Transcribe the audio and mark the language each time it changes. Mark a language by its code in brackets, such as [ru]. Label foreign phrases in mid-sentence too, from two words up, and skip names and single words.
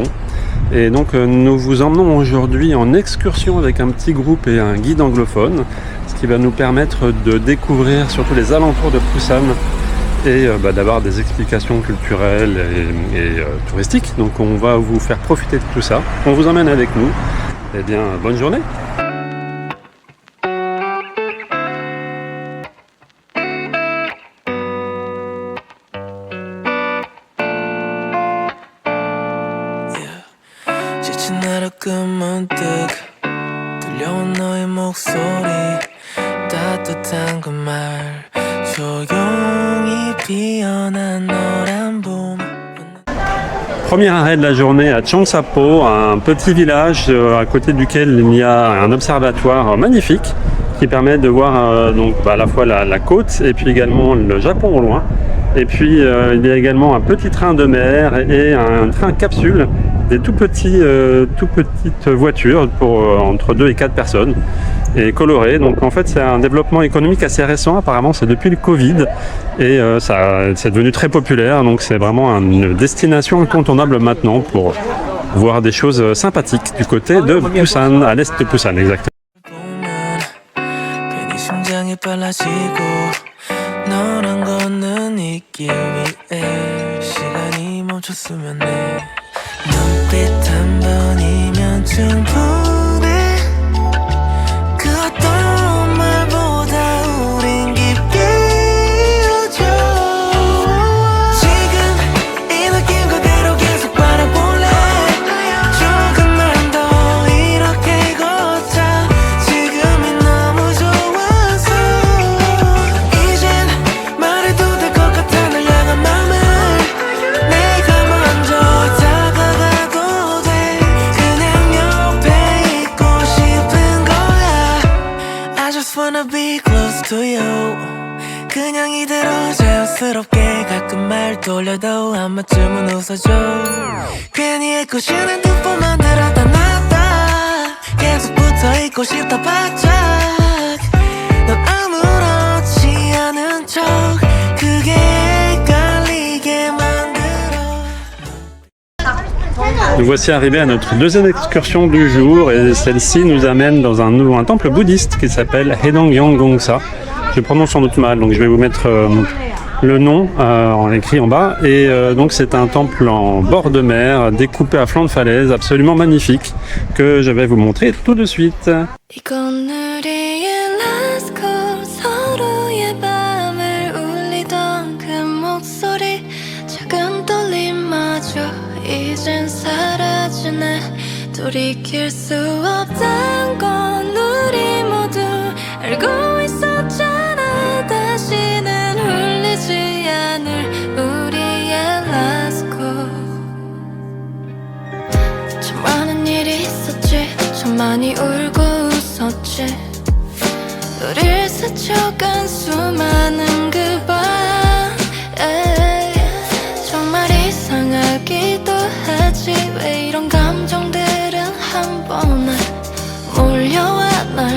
[fr] Et donc nous vous emmenons aujourd'hui en excursion avec un petit groupe et un guide anglophone, ce qui va nous permettre de découvrir surtout les alentours de Busan et d'avoir des explications culturelles et touristiques. Donc on va vous faire profiter de tout ça. On vous emmène avec nous. Eh bien, bonne journée. [ko] 문득 들려온 너의 목소리 따뜻한 그 말 조용히 피어난 노란 봄. [fr] Premier arrêt de la journée à Cheongsapo, un petit village à côté duquel il y a un observatoire magnifique qui permet de voir à la fois la côte et puis également le Japon au loin. Et puis il y a également un petit train de mer et un train capsule, des tout petites voitures pour entre 2 et 4 personnes et colorées. Donc en fait c'est un développement économique assez récent, apparemment c'est depuis le Covid et c'est devenu très populaire, donc c'est vraiment une destination incontournable maintenant pour voir des choses sympathiques du côté de Busan, à l'est de Busan exactement. [ko] 너랑 걷는 이 길 위에 시간이 멈췄으면 해 눈빛 한 번이면 충분해 그 어떤 말보다 우린 깊이 이어져 지금 이 느낌 그대로 계속 바라볼래 조금만 더 이렇게 걷자 지금이 너무 좋아서 [en] be close to you [ko] 그냥 이대로 자연스럽게 가끔 말 돌려도 한 번쯤은 웃어줘 괜히 애꿎은 두 번만 들었다 놨다 계속 붙어있고 싶다 바짝 넌 아무렇지 않은 척 그게 헷갈리게 만들어. [fr] Nous voici arrivés à notre deuxième excursion du jour et celle-ci nous amène dans un temple bouddhiste qui s'appelle Haedong-yeong-gongsa. Je prononce sans doute mal, donc je vais vous mettre le nom en écrit en bas. Et donc c'est un temple en bord de mer, découpé à flanc de falaise, absolument magnifique, que je vais vous montrer tout de suite. [ko] 이젠 사라지네 돌이킬 수 없단 건 우리 모두 알고 있었잖아 다시는 울리지 않을 우리의 [en] last call [ko] 참 많은 일이 있었지 참 많이 울고 웃었지 우릴 스쳐간 수많은 그 밤 정말 이상하기도 하지 왜 이런 감정들은 한 번에 몰려와 날